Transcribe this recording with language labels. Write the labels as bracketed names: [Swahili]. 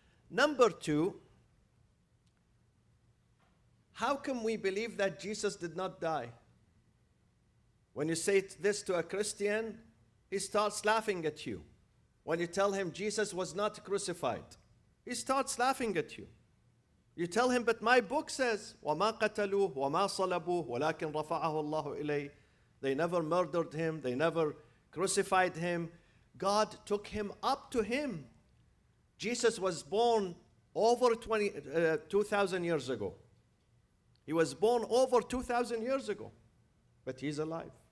[English] Number two, how can we believe that Jesus did not die? When you say this to a Christian, he starts laughing at you. When you tell him Jesus was not crucified, he starts laughing at you. You tell him, but my book says, [Arabic] وَمَا قَتَلُوهُ وَمَا صَلَبُوهُ وَلَكِنْ رَفَعَهُ اللَّهُ إِلَيْهِ. [English] They never murdered him. They never crucified him. God took him up to him. Jesus was born over 2,000 years ago. He was born over 2,000 years ago, but he's alive.